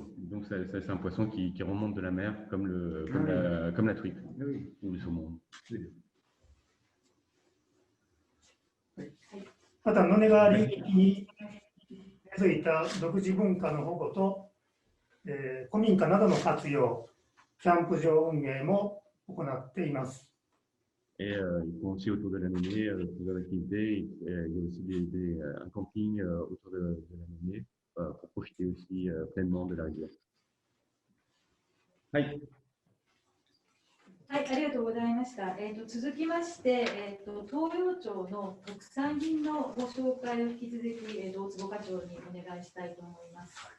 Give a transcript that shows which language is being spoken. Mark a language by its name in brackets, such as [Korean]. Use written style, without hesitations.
[French] Donc, c'est un poisson qui remonte de la mer, comme la truite, ou le saumon. [Japanese] また野根川流域に根付いた独自文化の保護と、古民家などの活用、キャンプ場運営も行っています。 [French] Et ils font aussi autour de la Nonée plusieurs activités. Il y a aussi un camping autour de la Nonée pour profiter aussi pleinement de la rivière. [Japanese] はい。はい、ありがとうございました。続きまして、東洋町の特産品のご紹介を引き続き、大坪課長にお願いしたいと思います。